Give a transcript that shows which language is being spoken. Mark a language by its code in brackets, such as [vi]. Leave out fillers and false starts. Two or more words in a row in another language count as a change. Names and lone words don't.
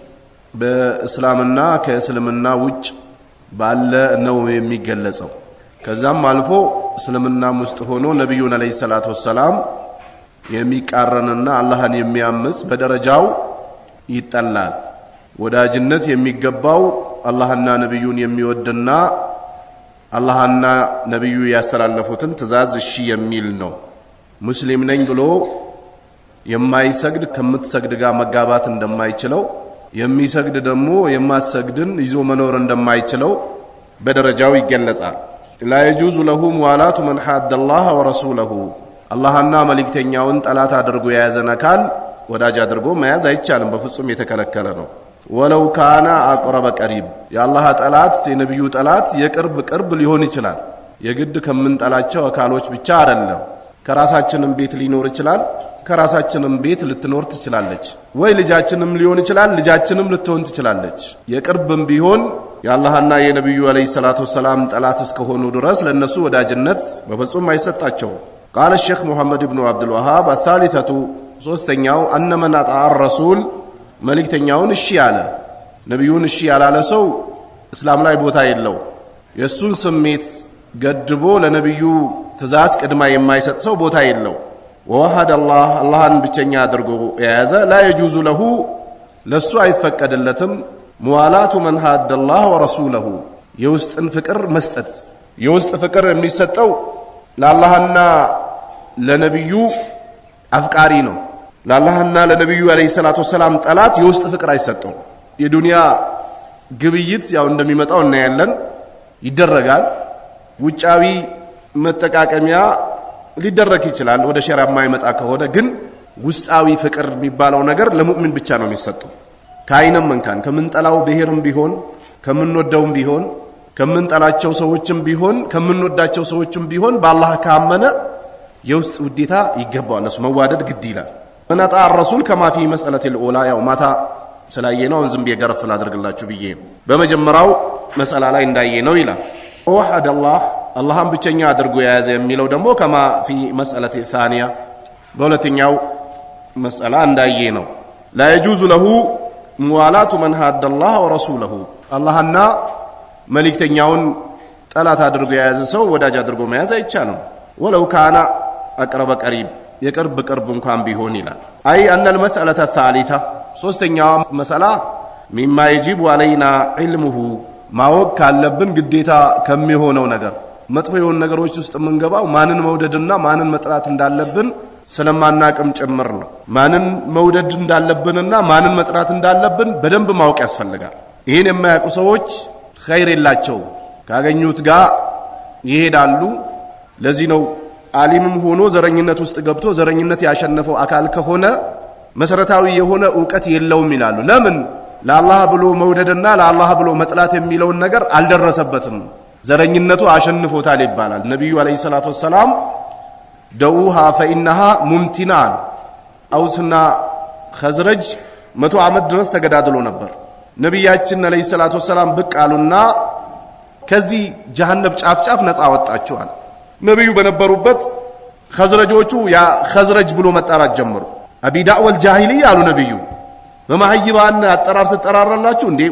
[am] በእስላምና ከእስልምና ውጭ ባለ ነው የሚገለጸው። ከዛም አልፎ እስልምና ውስጥ ሆኖ ነብዩን [ar] عليه الصلاة والسلام [am] የሚቃረንና አላህን የሚያምጽ በደረጃው ይጠላል። ወዳጅነት የሚገባው አላህና ነብዩን የሚወድና አላህና ነብዩ ያስተላለፉትን ትእዛዝ እሺ የሚል ነው። ሙስሊም ነኝ ብሎ የማይሰግድ ከምትሰግድ ጋር መጋባት እንደማይችለው የሚሰግድ ደግሞ የማትሰግድን ይዞ መኖር እንደማይችለው በደረጃው ይገለጻል። [ar] لا يجوز له موالاة من حاد الله ورسوله [am] አላህና መልእክተኛውን ጠላት አድርጎ የያዘን አካል ወዳጅ አድርጎ መያዝ አይቻልም፣ በፍጹም የተከለከለ ነው። [ar] ولو كان اقرب قريب [am] የአላህ ጠላት የነብዩ ጠላት የቅርብ ሊሆን ይችላል። የግድ ከምንጠላቸው አካሎች ብቻ አይደለም። ከራሳችንም ቤት ሊኖር ይችላል፣ ከራሳችንም ቤት ልትኖር ትችላለች። ወይ ልጃችንም ሊሆን ይችላል፣ ልጃችንም ልትሆን ትችላለች። የቅርብም ቢሆን የአላህና የነብዩ [ar] عليه الصلاة والسلام [am] ጠላት እስከሆኑ ድረስ ለነሱ ወዳጅነት በፍጹም አይሰጣቸው። [ar] قال الشيخ محمد بن عبد الوهاب الثالثة ሶስተኛው أن من أطاع الرسول [am] መልእክተኛውን እሺ ያለ ነብዩን እሺ ያላለ ሰው እስላም ላይ ቦታ የለው። የሱን ስሜት ገድቦ ለነብዩ ትእዛዝ ቅድማ የማይሰጥ ሰው ቦታ የለው። [ar] ووحد الله [am] አላህን ብቸኛ አድርጎ የያዘ [ar] لا يجوز له [am] ለሱ አይፈቀድለትም [ar] موالاة من حاد الله ورسوله [am] የውስጥን ፍቅር መስጠት። የውስጥ ፍቅር የሚሰጠው ለአላህና ለነብዩ አፍቃሪ ነው። ለአላህና ለነብዩ [ar] عليه الصلاة والسلام [am] ጠላት የውስጥ ፍቅር አይሰጠው። የዱንያ ግብይት ያው እንደሚመጣው እናያለን፣ ይደረጋል። ውጫዊ መጠቃቀሚያ ሊደረግ ይችላል ወደ ሸሪዓ የማይመጣ ከሆነ። ግን ውስጣዊ ፍቅር የሚባለው ነገር ለሙእሚን ብቻ ነው የሚሰጠው። ካይነም መንካን ከምንጠላው ብሔርም ቢሆን ከምንወደውም ቢሆን ከምንጠላቸው ሰዎችም ቢሆን ከምንወዳቸው ሰዎችም ቢሆን በአላህ ካመነ የውስጥ ውዴታ ይገባዋል። እሱ መዋደድ ግድ ይላል። መናጣ [ar] الرسول كما في مسألة الأولى [am] ያው ማታ ስላየነው ዝም ብዬ ገረፍ ላድርግላችሁ ብዬ በመጀመሪያው መስአላ ላይ እንዳየነው ይላል [ar] وحد الله [am] አላህን ብቸኛ አድርጎ የያዘ የሚለው ደግሞ [ar] كما في مسألة الثانية [am] በሁለተኛው መስአላ እንዳየነው [ar] لا يجوز له موالاة من حاد الله ورسوله [am] አላህና መልእክተኛውን ጠላት አድርጎ የያዘ ሰው ወዳጅ አድርጎ መያዝ አይቻልም። [ar] ولو كان اقرب قريب [am] የቅርብ እንኳን ቢሆን ይላል። አይ ان [ar] المسألة الثالثة [am] ሶስተኛው መስአላ [ar] مما يجب علينا علمه [am] ማወቅ ካለብን ግዴታ ከሚሆነው ነገር መጥፎ የሆኑ ነገሮች ውስጥ መንገባው ማንን መውደድና ማንን መጥራት እንዳለብን ስለማናቅም ጭምር ነው። ማንን መውደድ እንዳለብንና ማንን መጥራት እንዳለብን በደንብ ማወቅ ያስፈልጋል። ይሄን የማያውቁ ሰዎች ኸይር የላቸው፣ ካገኙት ጋር ይሄዳሉ። ለዚህ ነው ዓሊምም ሆኖ ዘረኝነት ውስጥ ገብቶ ዘረኝነት ያሸነፈው አካል ከሆነ መሰረታዊ የሆነ ዕውቀት የለውም ይላሉ። ለምን? ለአላህ ብሎ መውደድና ለአላህ ብሎ መጥላት የሚለውን ነገር አልደረሰበትም፣ ዘረኝነቱ አሸንፎታል ይባላል። ነብዩ [ar] عليه الصلاة والسلام دعوها فإنها ممتنع [am] አውስና ኸዝረጅ 100 ዓመት ድረስ ተገዳድሎ ነበር። ነብያችን [ar] عليه الصلاة والسلام [am] ብቅ አሉና ከዚህ ጀሃነም ጫፍ ነፃ ወጣቸዋል። ነብዩ በነበሩበት ኸዝረጆቹ ያ ኸዝረጅ ብሎ መጣራት ጀመሩ። [ar] أبدعوى الجاهلية [am] አሉ ነብዩ በማህይባን አጠራር ተጠራራላችሁ እንዴ?